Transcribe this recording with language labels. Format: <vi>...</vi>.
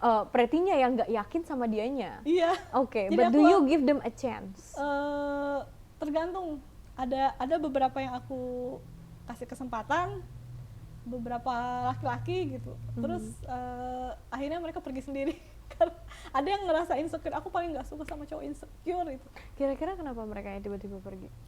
<id>Pretinya yang nggak yakin sama dianya. Iya.</id> <en>Oke, but do you give them a chance?</en> <id>Tergantung. Ada beberapa yang aku kasih kesempatan, beberapa laki-laki gitu. Terus akhirnya mereka pergi sendiri. Ada yang ngerasa insecure. Aku paling nggak suka sama cowok insecure itu. Kira-kira kenapa mereka yang tiba-tiba pergi?</id>